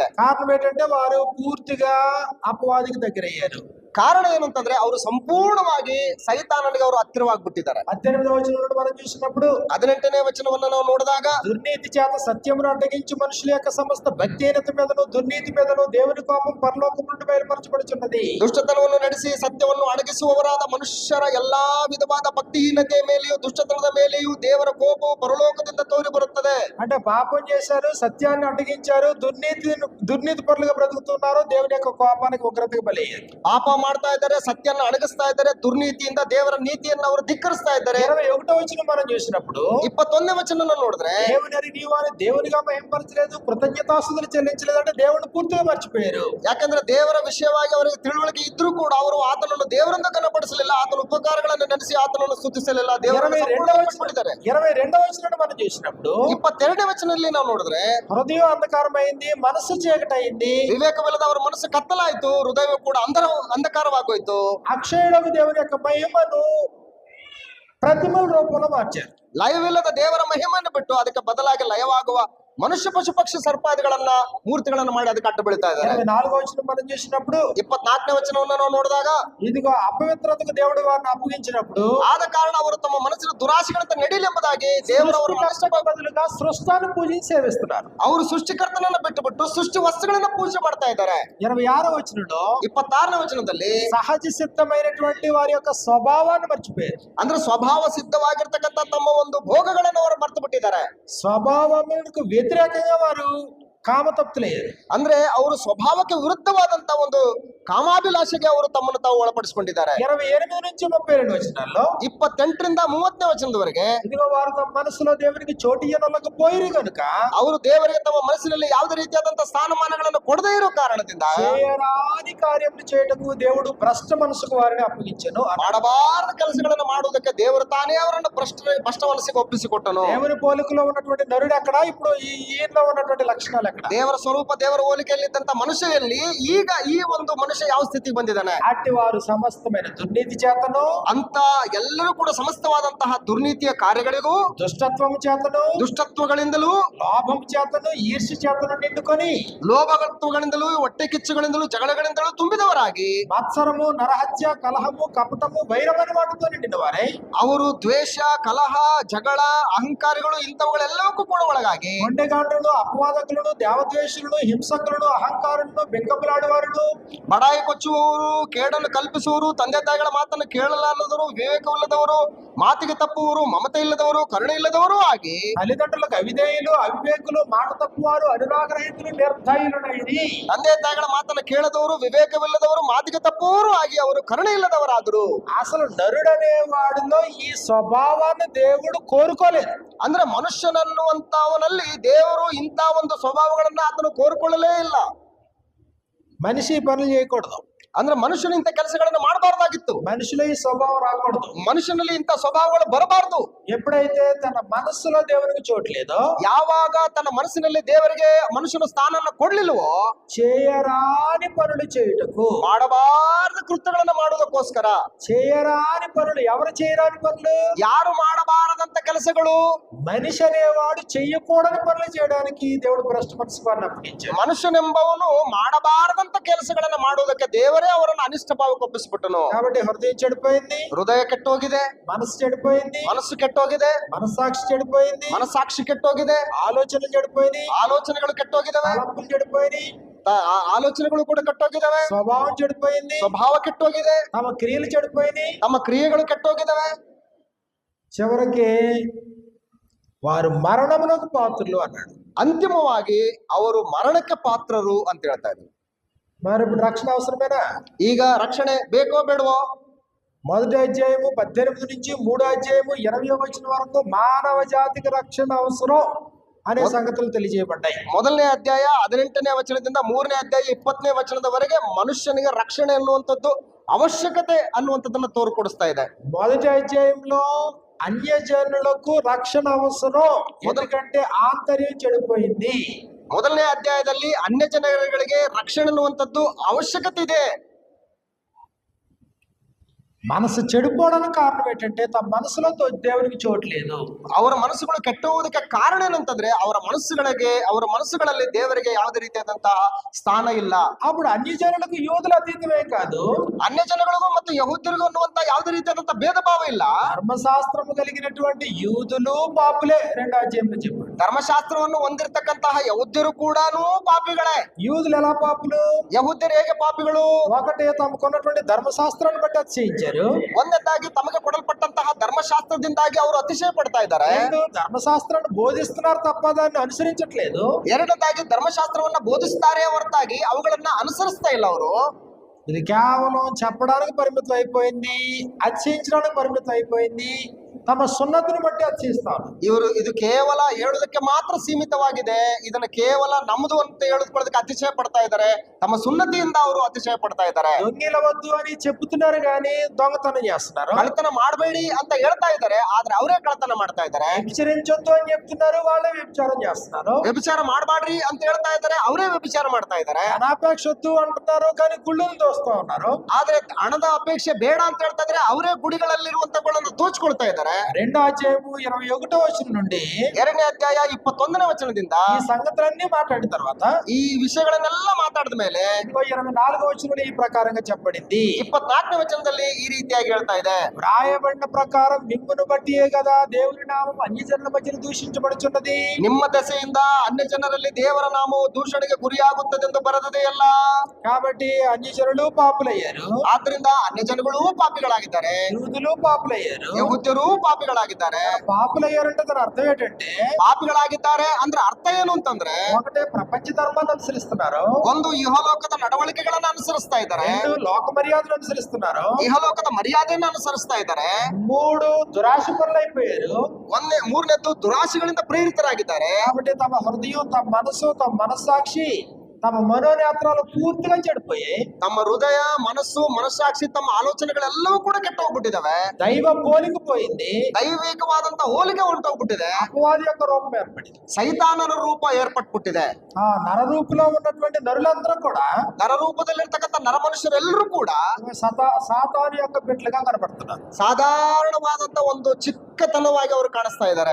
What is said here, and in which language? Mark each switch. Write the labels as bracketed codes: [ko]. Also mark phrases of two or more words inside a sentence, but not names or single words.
[te] కారణం ఏంటంటే వారు పూర్తిగా అపవాదికి దగ్గరయ్యారు. [kn] ಕಾರಣ ಏನು ಅಂತಂದ್ರೆ, ಅವರು ಸಂಪೂರ್ಣವಾಗಿ ಸೈತಾನನಿಗೆ ಅವರು ಹತ್ತಿರವಾಗ್ಬಿಟ್ಟಿದ್ದಾರೆ. [te] 18వ నుండి మనం చూసినప్పుడు [kn] 18ನೇ ವಚನವನ್ನ ನಾವು ನೋಡಿದಾಗ, [te] దుర్నీతి చేత సత్యమును అడ్డగించి మనుషుల యొక్క సమస్త భక్తిహీనత మీదను దుర్నీతి మీదను దేవుని కోపం పరలోకం నుండి బయలుపరచబడుచున్నది. [kn] ದುಷ್ಟತನವನ್ನು ನಡೆಸಿ ಸತ್ಯವನ್ನು ಅಡಗಿಸುವವರಾದ ಮನುಷ್ಯರ ಎಲ್ಲಾ ವಿಧವಾದ ಭಕ್ತಿಹೀನತೆ ಮೇಲೆಯೂ ದುಷ್ಟತನದ ಮೇಲೆಯೂ ದೇವರ ಕೋಪವು ಪರಲೋಕದಿಂದ ತೋರಿ ಬರುತ್ತದೆ. [te] అంటే పాపం చేశారు, సత్యాన్ని అడ్డగించారు, దుర్నీతి పరులుగా బ్రతుకుతున్నారు, దేవుని యొక్క కోపానికి ఉగ్రతకు బలయ్యారు. [kn] ಪಾಪ ಮಾಡ್ತಾ ಇದ್ದಾರೆ, ಸತ್ಯನ ಅಡಗಿಸ್ತಾ ಇದ್ದಾರೆ, ದುರ್ನೀತಿಯಿಂದ ದೇವರ ನೀತಿಯನ್ನು ಅವರು ಧಿಕ್ಕರಿಸ್ತಾ ಇದ್ದಾರೆ. [te] 21వ వచనం మనం చూసినప్పుడు [kn] 21ನೇ వచನ ನೋಡಿದ್ರೆ [te] దేవుని నీవు అని దేవునిగా మహింపరచలేదు, కృతజ్ఞతాస్తుతులు చెల్లించలేదు అంటే దేవుని పూర్తిగా మర్చిపోయారు. [kn] ಯಾಕಂದ್ರೆ ದೇವರ ವಿಷಯವಾಗಿ ಅವರಿಗೆ ತಿಳುವಳಿಕೆ ಇದ್ರೂ ಕೂಡ ಅವರು ಆತನನ್ನು ದೇವರಿಂದ ಕನಪಡಿಸಲಿಲ್ಲ, ಆತನ ಉಪಕಾರಗಳನ್ನು ನೆನೆಸಿ ಆತನನ್ನು ಸ್ತುತಿಸಲಿಲ್ಲ, ದೇವರನ್ನು ಸಂಪೂರ್ಣವಾಗಿ ಬಿಟ್ಬಿಟ್ಟಿದ್ದಾರೆ. [te] 22వ వచనం మనం చూసినప్పుడు [kn] 22ನೇ ವಚನದಲ್ಲಿ ನಾವು ನೋಡಿದ್ರೆ [te] హృదయం అంధకారమైంది, మనసు చీకటైంది, [kn] ವಿವೇಕವಿಲ್ಲದ ಅವರ ಮನಸ್ಸು ಕತ್ತಲಾಯ್ತು, ಹೃದಯ ಕೂಡ ಅಂಧಕಾರವಾಗೋಯ್ತು. [te] అక్షయుడకు దేవుని యొక్క మహిమను ప్రతిమల రూపంలో మార్చారు. [kn] ಲಯವಿಲ್ಲದ ದೇವರ ಮಹಿಮೆಯನ್ನು ಬಿಟ್ಟು ಅದಕ್ಕೆ ಬದಲಾಗಿ ಲಯವಾಗುವ ಮನುಷ್ಯ ಪಶು ಪಕ್ಷಿ ಸರ್ಪಾದಿಗಳನ್ನ ಮೂರ್ತಿಗಳನ್ನ ಮಾಡಿ ಅದಕ್ಕೆ ಅಡ್ಡ ಬೀಳ್ತಾ ಇದ್ದಾರೆ. [te] 24వ వచనం మనం చూసినప్పుడు [kn] 24ನೇ ವಚನವನ್ನ ನಾವು ನೋಡಿದಾಗ [te] ఇదిగో అపవిత్రతకు దేవుడు వారిని అప్పగించినప్పుడు [kn] ಆದ ಕಾರಣ ಅವರು ತಮ್ಮ ಮನಸ್ಸಿನ ದುರಾಶೆಗಳಂತ ನಡೆಯಲೆಂಬುದಾಗಿ ದೇವರವರು [te] బదులుగా సృష్టాన్ని పూజించి సేవిస్తున్నారు. [kn] ಅವರು ಸೃಷ್ಟಿಕರ್ತನನ್ನ ಬಿಟ್ಟುಬಿಟ್ಟು ಸೃಷ್ಟಿ ವಸ್ತುಗಳನ್ನ ಪೂಜೆ ಮಾಡ್ತಾ ಇದ್ದಾರೆ. [te] 26వ వచనంలో [kn] 26ನೇ ವಚನದಲ್ಲಿ [te] సహజ సిద్ధమైనటువంటి వారి యొక్క స్వభావాన్ని మర్చిపోయారు. [kn] ಅಂದ್ರೆ ಸ್ವಭಾವ ಸಿದ್ಧವಾಗಿರ್ತಕ್ಕಂಥ ತಮ್ಮ ಒಂದು ಭೋಗಗಳನ್ನು ಅವರು ಮರ್ತು ಬಿಟ್ಟಿದ್ದಾರೆ. [te] స్వభావములకు వ్యతిరేకంగా వారు ಕಾಮತಪ್ತಲೆಯರು. [kn] ಅಂದ್ರೆ ಅವರು ಸ್ವಭಾವಕ್ಕೆ ವಿರುದ್ಧವಾದಂತ ಒಂದು ಕಾಮಾಭಿಲಾಷೆಗೆ ಅವರು ತಮ್ಮನ್ನು ತಾವು ಒಳಪಡಿಸಿಕೊಂಡಿದ್ದಾರೆ. [te] 28 నుంచి 32 వచనాల్లో [kn] 28ರಿಂದ 30ನೇ ವಚನದವರೆಗೆ [te] ఇదిగో వారు తమ మనసులో దేవునికి చోటు ఇవ్వలేకపోయిరు గనుక [kn] ಅವರು ದೇವರಿಗೆ ತಮ್ಮ ಮನಸ್ಸಿನಲ್ಲಿ ಯಾವುದೇ ರೀತಿಯಾದಂತಹ ಸ್ಥಾನಮಾನಗಳನ್ನು ಕೊಡದೇ ಇರೋ ಕಾರಣದಿಂದ [te] చేయరాని కార్యములు చేయటకు దేవుడు భ్రష్ట మనసుకు వారిని అప్పగించెను. [kn] ಮಾಡಬಾರದ ಕೆಲಸಗಳನ್ನು ಮಾಡುವುದಕ್ಕೆ ದೇವರು ತಾನೇ ಅವರನ್ನು ಭ್ರಷ್ಟ ಮನಸ್ಸಿಗೆ ಒಪ್ಪಿಸಿಕೊಟ್ಟನು. [te] దేవుని పోలికలో ఉన్నటువంటి నరుడు ఎక్కడ, ఇప్పుడు ఈయనలో ఉన్నటువంటి లక్షణాలు ఎక్కడ? [kn] ದೇವರ ಸ್ವರೂಪ ದೇವರ ಹೋಲಿಕೆಯಲ್ಲಿದ್ದಂತ ಮನುಷ್ಯನಲ್ಲಿ ಈಗ ಈ ಒಂದು ಮನುಷ್ಯ ಯಾವ ಸ್ಥಿತಿಗೆ ಬಂದಿದ್ದಾನೆ? [te] అట్టి వారు సమస్తమైన దుర్నీతి చేతను, [kn] ಅಂತ ಎಲ್ಲರೂ ಕೂಡ ಸಮಸ್ತವಾದಂತಹ ದುರ್ನೀತಿಯ ಕಾರ್ಯಗಳಿಗೂ, [te] దుష్టత్వము చేతను, [kn] ದುಷ್ಟತ್ವಗಳಿಂದಲೂ, [te] లోభం చేతను, ఈర్ష్య చేతను నిండుకొని, [kn] ಲೋಭತ್ವಗಳಿಂದಲೂ, ಹೊಟ್ಟೆ ಕಿಚ್ಚುಗಳಿಂದಲೂ, ಜಗಳಗಳಿಂದಲೂ ತುಂಬಿದವರಾಗಿ, [te] మత్సరము, నరహత్య, కలహము, కపటము, వైరమని వాటితో నిండిన వారై [kn] ಅವರು ದ್ವೇಷ, ಕಲಹ, ಜಗಳ, ಅಹಂಕಾರಿಗಳು ಇಂಥವುಗಳೆಲ್ಲವಕ್ಕೂ ಕೂಡ ಒಳಗಾಗಿ [te] మొండెగాండ్రులు, అపవాదకులను, దేవద్వేషులను, హింసకులను, అహంకారులను, బెంకములాడువారును, [kn] ಬಡಾಯಿ ಕೊಚ್ಚುವವರು, ಕೇಡನ್ನು ಕಲ್ಪಿಸುವವರು, ತಂದೆ ತಾಯಿಗಳ ಮಾತನ್ನು ಕೇಳಲಾರದವರು, ವಿವೇಕವಿಲ್ಲದವರು, ಮಾತಿಗೆ ತಪ್ಪುವವರು, ಮಮತೆ ಇಲ್ಲದವರು, ಕರುಣೆ ಇಲ್ಲದವರು ಆಗಿ, [te] తల్లిదండ్రులకు అవిధేయులు, అవివేకులు, మాట తప్పువారు, అనురాగరహితులు, నిర్దయులైరి. [kn] ತಂದೆ ತಾಯಿಗಳ ಮಾತನ್ನು ಕೇಳದವರು, ವಿವೇಕವಿಲ್ಲದವರು, ಮಾತಿಗೆ ತಪ್ಪುವವರು ಆಗಿ ಅವರು ಕರುಣೆ ಇಲ್ಲದವರಾದರು. [te] అసలు నరుడనే వాడిలో ఈ స్వభావాన్ని దేవుడు కోరుకోలేదు. [kn] ಅಂದ್ರೆ ಮನುಷ್ಯನನ್ನುವಂತವನಲ್ಲಿ ದೇವರು ಇಂಥ ಒಂದು ಸ್ವಭಾವಗಳನ್ನ ಆತನು ಕೋರಿಕೊಳ್ಳಲೇ ಇಲ್ಲ. [te] మనిషి ఈ పనులు చేయకూడదు. [kn] ಅಂದ್ರೆ ಮನುಷ್ಯನು ಇಂಥ ಕೆಲಸಗಳನ್ನು ಮಾಡಬಾರ್ದಾಗಿತ್ತು. [te] మనిషిలో ఈ స్వభావం రాకూడదు. [kn] ಮನುಷ್ಯನಲ್ಲಿ ಇಂಥ ಸ್ವಭಾವಗಳು ಬರಬಾರದು. [te] ఎప్పుడైతే తన మనస్సులో దేవునికి చోటు లేదో, [kn] ಯಾವಾಗ ತನ್ನ ಮನಸ್ಸಿನಲ್ಲಿ ದೇವರಿಗೆ ಮನುಷ್ಯನು ಸ್ಥಾನವನ್ನು ಕೊಡ್ಲಿಲ್ವೋ, [te] చేయరాని పనులు చేయుటకు, [kn] ಮಾಡಬಾರದ ಕೃತ್ಯಗಳನ್ನು ಮಾಡುವುದಕ್ಕೋಸ್ಕರ, [te] చేయరాని పనులు, ఎవరు చేయరాని పనులు? [kn] ಯಾರು ಮಾಡಬಾರದಂತ ಕೆಲಸಗಳು, [te] మనిషి అనేవాడు చెయ్యకూడని పనులు చేయడానికి దేవుడు భ్రష్ట మనసు వారిని అప్పగించాడు. [kn] ಮನುಷ್ಯನೆಂಬವನು ಮಾಡಬಾರದಂತ ಕೆಲಸಗಳನ್ನು ಮಾಡುವುದಕ್ಕೆ ದೇವರೇ ಅವರನ್ನು ಅನಿಷ್ಟ ಭಾವಕ್ಕೆ ಒಪ್ಪಿಸಿಬಿಟ್ಟನು. [te] కాబట్టి హృదయం చెడిపోయింది, [kn] ಹೃದಯ ಕೆಟ್ಟೋಗಿದೆ, [te] మనసు చెడిపోయింది, [kn] ಮನಸ್ಸು ಕೆಟ್ಟೋಗಿದೆ, [te] మనస్సాక్షి చెడిపోయింది, [kn] ಮನಸ್ಸಾಕ್ಷಿ ಕೆಟ್ಟೋಗಿದೆ, [te] ఆలోచనలు చెడిపోయినాయి, [kn] ಆಲೋಚನೆಗಳು ಕೆಟ್ಟೋಗಿದಾವೆ, [te] తలంపులు చెడిపోయినాయి, [kn] ಆಲೋಚನೆಗಳು ಕೂಡ ಕೆಟ್ಟೋಗಿದಾವೆ, [te] స్వభావం చెడిపోయింది, [kn] ಸ್ವಭಾವ ಕೆಟ್ಟೋಗಿದೆ, [te] తమ క్రియలు చెడిపోయినాయి, [kn] ತಮ್ಮ ಕ್ರಿಯೆಗಳು ಕೆಟ್ಟೋಗಿದಾವೆ. [te] చివరికి వారు మరణమునకు పాత్రులు అన్నాడు. [kn] ಅಂತಿಮವಾಗಿ ಅವರು ಮರಣಕ್ಕೆ ಪಾತ್ರರು ಅಂತ ಹೇಳ್ತಾ ಇದ್ರು. [te] మరి ఇప్పుడు రక్షణ అవసరమేనా? [kn] ಈಗ ರಕ್ಷಣೆ ಬೇಕೋ ಬೇಡವೋ? [te] 1వ అధ్యాయము 18 నుంచి 3వ అధ్యాయము 20వ వచనం వరకు మానవ జాతికి రక్షణ అవసరం అనే సంగతులు తెలియజేయబడ్డాయి. [kn] 1ನೇ ಅಧ್ಯಾಯ 18ನೇ ವಚನದಿಂದ 3ನೇ ಅಧ್ಯಾಯ 20ನೇ ವಚನದವರೆಗೆ ಮನುಷ್ಯನಿಗೆ ರಕ್ಷಣೆ ಅನ್ನುವಂಥದ್ದು ಅವಶ್ಯಕತೆ ಅನ್ನುವಂಥದ್ದನ್ನ ತೋರ್ಕೊಡಿಸ್ತಾ ಇದೆ. [te] 1వ అధ్యాయంలో అన్యజనులకు రక్షణ అవసరం, ఎందుకంటే ఆంతర్యం చెడిపోయింది. [kn] 1ನೇ ಅಧ್ಯಾಯದಲ್ಲಿ ಅನ್ಯ ಜನಗಳಿಗೆ ರಕ್ಷಣೆ ಅನ್ನುವಂಥದ್ದು ಅವಶ್ಯಕತೆ ಇದೆ. [te] మనసు చెడిపోవడానికి కారణం ఏంటంటే తమ మనసులో దేవునికి చోటు లేదు. [kn] ಅವರ ಮನಸ್ಸುಗಳು ಕೆಟ್ಟುವುದಕ್ಕೆ ಕಾರಣ ಏನಂತಂದ್ರೆ ಅವರ ಮನಸ್ಸುಗಳಲ್ಲಿ ದೇವರಿಗೆ ಯಾವುದೇ ರೀತಿಯಾದಂತಹ ಸ್ಥಾನ ಇಲ್ಲ. [te] అప్పుడు అన్యజనులకు యూదుల అతీతమే కాదు, [kn] ಅನ್ಯ ಜನಗಳಿಗೂ ಮತ್ತು ಯಹೂದ್ಯರಿಗೂ ಅನ್ನುವಂತ ಯಾವುದೇ ರೀತಿಯಾದಂತಹ ಭೇದ ಭಾವ ಇಲ್ಲ. [te] ధర్మశాస్త్రము కలిగినటువంటి యూదులు పాపులే 2వ అధ్యాయంలో చెప్పాడు. [kn] ಧರ್ಮಶಾಸ್ತ್ರವನ್ನು ಹೊಂದಿರತಕ್ಕಂತಹ ಯಹೂದ್ಯರು ಕೂಡ ಪಾಪಿಗಳೇ. [te] యూదులు ఎలా పాపులు? [kn] ಯಹೂದ್ಯರು ಹೇಗೆ ಪಾಪಿಗಳು? [te] ఒకటే తమకున్నటువంటి ధర్మశాస్త్రాన్ని బట్టి అతిశయించారు. [kn] ಒಂದನೇದಾಗಿ ತಮಗೆ ಕೊಡಲ್ಪಟ್ಟಂತಹ ಧರ್ಮಶಾಸ್ತ್ರದಿಂದಾಗಿ ಅವರು ಅತಿಶಯ ಪಡ್ತಾ ಇದ್ದಾರೆ. [te] ధర్మశాస్త్రాన్ని బోధిస్తున్నారు తప్ప దాన్ని అనుసరించట్లేదు. [kn] ಎರಡನೇದಾಗಿ ಧರ್ಮಶಾಸ್ತ್ರವನ್ನ ಬೋಧಿಸ್ತಾರೆ ಹೊರತಾಗಿ ಅವುಗಳನ್ನ ಅನುಸರಿಸ್ತಾ ಇಲ್ಲ ಅವರು. [te] ఇది కేవలం చెప్పడానికి పరిమితం అయిపోయింది, అతిశయించడానికి పరిమితం అయిపోయింది. తమ సున్నతిని బట్టి అతిశయిస్తాను. [kn] ಇದು ಕೇವಲ ಹೇಳೋದಕ್ಕೆ ಮಾತ್ರ ಸೀಮಿತವಾಗಿದೆ. ಇದನ್ನ ಕೇವಲ ನಮ್ದು ಅಂತ ಹೇಳೋದಕ್ಕೆ ಅತಿಶಯ ಪಡ್ತಾ ಇದ್ದಾರೆ. ತಮ್ಮ ಸುನ್ನತಿಯಿಂದ ಅವರು ಅತಿಶಯ ಪಡ್ತಾ ಇದ್ದಾರೆ. [te] దొంగిలవద్దు అని చెబుతున్నారు కానీ దొంగతనం చేస్తున్నారు. [kn] ಕಳ್ಳತನ ಮಾಡಬೇಡಿ ಅಂತ ಹೇಳ್ತಾ ಇದ್ದಾರೆ, ಆದ್ರೆ ಅವರೇ ಕಳ್ಳತನ ಮಾಡ್ತಾ ಇದ್ದಾರೆ. [te] వ్యభిచరించొద్దు అని చెప్తున్నారు, వాళ్ళే వ్యభిచారం చేస్తున్నారు. [kn] ವ್ಯಭಿಚಾರ ಮಾಡಬೇಡ್ರಿ ಅಂತ ಹೇಳ್ತಾ ಇದ್ದಾರೆ, ಅವರೇ ವ್ಯಭಿಚಾರ ಮಾಡ್ತಾ ಇದ್ದಾರೆ. [te] అనాపేక్షొద్దు అంటున్నారు కానీ గుళ్ళను దోస్తూ ఉన్నారు. [kn] ಆದ್ರೆ ಹಣದ ಅಪೇಕ್ಷೆ ಬೇಡ ಅಂತ ಹೇಳ್ತಾ ಇದ್ರೆ ಅವರೇ ಗುಡಿಗಳಲ್ಲಿರುವಂತಗಳನ್ನು ದೋಚ್ಕೊಳ್ತಾ ಇದ್ದಾರೆ. [te] 2వ అధ్యాయము 21వ వచనం నుండి [kn] 2ನೇ ಅಧ್ಯಾಯ 21ನೇ ವಚನದಿಂದ [te] ఈ సంగతులన్నీ మాట్లాడిన తర్వాత [kn] ಈ ವಿಷಯಗಳನ್ನೆಲ್ಲ ಮಾತಾಡಿದ ಮೇಲೆ [te] 24వ వచనంలో ఈ ప్రకారంగా చెప్పబడింది. [kn] 24ನೇ ವಚನದಲ್ಲಿ ಈ ರೀತಿಯಾಗಿ ಹೇಳ್ತಾ ಇದೆ. [te] వ్రాయబడిన ప్రకారం మిమ్మును బట్టియే కదా దేవుని నామం అన్యజనుల మధ్యన దూషించబడుచున్నది. [kn] ನಿಮ್ಮ ದೆಸೆಯಿಂದ ಅನ್ಯ ಜನರಲ್ಲಿ ದೇವರ ನಾಮವು ದೂಷಣೆಗೆ ಗುರಿಯಾಗುತ್ತದೆಂದು ಬರೆದದೆಯಲ್ಲ. [te] కాబట్టి అన్యజనులు పాపులయ్యారు, [kn] ಆದ್ರಿಂದ ಅನ್ಯ ಜನಗಳು ಪಾಪಿಗಳಾಗಿದ್ದಾರೆ, [te] యూదులు పాపులయ్యారు. [kn] ಯಹೂದ್ಯರು ಪಾಪಿಗಳಾಗಿದ್ದಾರೆ. [te] పాపులయ్యారంటే దాని అర్థం ఏంటంటే [kn] ಪಾಪಿಗಳಾಗಿದ್ದಾರೆ ಅಂದ್ರೆ ಅರ್ಥ ಏನು ಅಂತಂದ್ರೆ, [te] ఒకటే ప్రపంచ ధర్మాన్ని అనుసరిస్తున్నారు, [kn] ಒಂದು ಇಹಲೋಕದ ನಡವಳಿಕೆಗಳನ್ನ ಅನುಸರಿಸ್ತಾ ಇದ್ದಾರೆ, [te] 2 లోక మర్యాదలు అనుసరిస్తున్నారు, [kn] ಇಹಲೋಕದ ಮರ್ಯಾದೆಯನ್ನು ಅನುಸರಿಸ್ತಾ ಇದ್ದಾರೆ, [te] 3 దురాశపరులు అయిపోయారు. [kn] ಮೂರನೇದ್ದು ದುರಾಶೆಗಳಿಂದ ಪ್ರೇರಿತರಾಗಿದ್ದಾರೆ. [te] కాబట్టి తమ హృదయం, తమ మనసు, తమ మనస్సాక్షి, తమ మనోనేత్రాలు పూర్తిగా చెడిపోయాయి. [kn] ತಮ್ಮ ಹೃದಯ, ಮನಸ್ಸು, ಮನಸ್ಸಾಕ್ಷಿ, ತಮ್ಮ ಆಲೋಚನೆಗಳೆಲ್ಲವೂ ಕೂಡ ಕೆಟ್ಟು ಹೋಗ್ಬಿಟ್ಟಿದಾವೆ. [te] దైవ పోలిక పోయింది, [kn] ದೈವಿಕವಾದಂತ ಹೋಲಿಕೆ ಹೊಂಟೋಗ್ಬಿಟ್ಟಿದೆ. [te] అపవాది యొక్క రూపం ఏర్పడింది, [kn] ಸೈತಾನನ ರೂಪ ಏರ್ಪಟ್ಬಿಟ್ಟಿದೆ. [te] ఆ నరరూపులో ఉన్నటువంటి నరులందరూ కూడా [kn] ನರರೂಪದಲ್ಲಿರ್ತಕ್ಕಂಥ ನರಮನುಷ್ಯರೆಲ್ಲರೂ ಕೂಡ [te] సాతాను యొక్క బిడ్డలుగా కనబడుతున్నారు. [kn] ಸಾಧಾರಣವಾದಂತ ಒಂದು ಚಿಕ್ಕತನವಾಗಿ ಅವರು ಕಾಣಿಸ್ತಾ ಇದ್ದಾರೆ.